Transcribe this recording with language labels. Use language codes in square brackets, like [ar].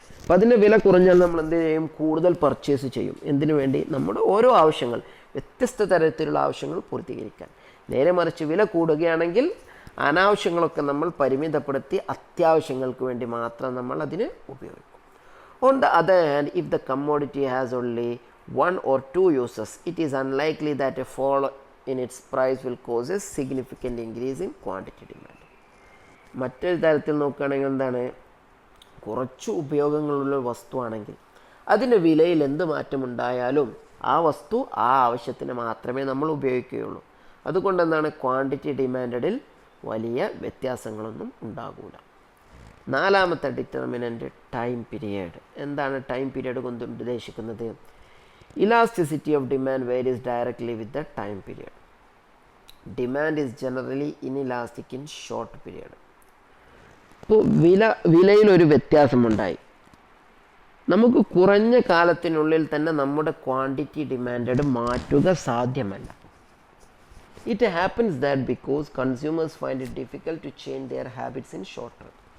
[ml] അപ്പോൾ അതിൻ്റെ വില കുറഞ്ഞാൽ നമ്മൾ എന്ത് ചെയ്യും? കൂടുതൽ പർച്ചേസ് ചെയ്യും. എന്തിനു വേണ്ടി? നമ്മുടെ ഓരോ ആവശ്യങ്ങൾ, വ്യത്യസ്ത തരത്തിലുള്ള ആവശ്യങ്ങൾ പൂർത്തീകരിക്കാൻ. നേരെ മറിച്ച് വില കൂടുകയാണെങ്കിൽ അനാവശ്യങ്ങളൊക്കെ നമ്മൾ പരിമിതപ്പെടുത്തി അത്യാവശ്യങ്ങൾക്ക് വേണ്ടി മാത്രം നമ്മൾ അതിന് ഉപയോഗിക്കും. On the other hand, if the commodity has only [en] 1 or 2 uses, it is unlikely that a fall in its price will cause a significant increase in quantity demand. [ml] മറ്റൊരു തരത്തിൽ നോക്കുകയാണെങ്കിൽ എന്താണ്? കുറച്ച് ഉപയോഗങ്ങളുള്ള വസ്തുവാണെങ്കിൽ അതിൻ്റെ വിലയിൽ എന്ത് മാറ്റമുണ്ടായാലും ആ വസ്തു ആ ആവശ്യത്തിന് മാത്രമേ നമ്മൾ ഉപയോഗിക്കുകയുള്ളൂ. അതുകൊണ്ട് എന്താണ്? ക്വാണ്ടിറ്റി ഡിമാൻഡിൽ വലിയ വ്യത്യാസങ്ങളൊന്നും ഉണ്ടാകില്ല. നാലാമത്തെ ഡിറ്റർമിനൻ്റ് ടൈം പീരിയഡ്. എന്താണ് ടൈം പീരിയഡ് കൊണ്ട് ഉദ്ദേശിക്കുന്നത്? [en] Elasticity of demand varies directly with the time period. Demand is generally inelastic in short period. [ml] ഇപ്പോൾ വിലയിലൊരു വ്യത്യാസമുണ്ടായി, നമുക്ക് കുറഞ്ഞ കാലത്തിനുള്ളിൽ തന്നെ നമ്മുടെ ക്വാണ്ടിറ്റി ഡിമാൻഡ് മാറ്റുക സാധ്യമല്ല. [en] It happens that because consumers find it difficult to change their habits in short term.